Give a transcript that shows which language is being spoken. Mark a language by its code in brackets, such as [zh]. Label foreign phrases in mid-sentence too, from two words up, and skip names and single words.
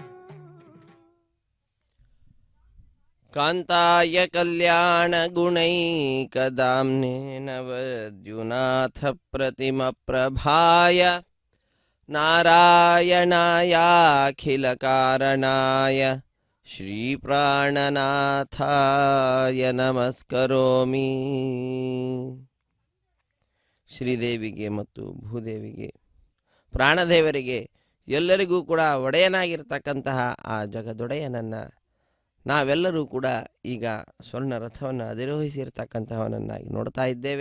[sa] కాంతాయ కళ్యాణ గుణైకదామ్నే నవద్యునాథ ప్రతిమ ప్రభాయ నారాయణాయాఖిల కారణాయ శ్రీ ప్రాణనాథాయ ನಮಸ್ಕರೋಮಿ. [kn] ಶ್ರೀದೇವಿಗೆ ಮತ್ತು ಭೂದೇವಿಗೆ ಪ್ರಾಣದೇವರಿಗೆ ಎಲ್ಲರಿಗೂ ಕೂಡ ಒಡೆಯನಾಗಿರ್ತಕ್ಕಂತಹ ಆ ಜಗದೊಡೆಯನನ್ನು ನಾವೆಲ್ಲರೂ ಕೂಡ ಈಗ ಸ್ವರ್ಣ ರಥವನ್ನು ಅಧಿರೋಹಿಸಿರ್ತಕ್ಕಂತಹವನನ್ನಾಗಿ ನೋಡ್ತಾ ಇದ್ದೇವೆ.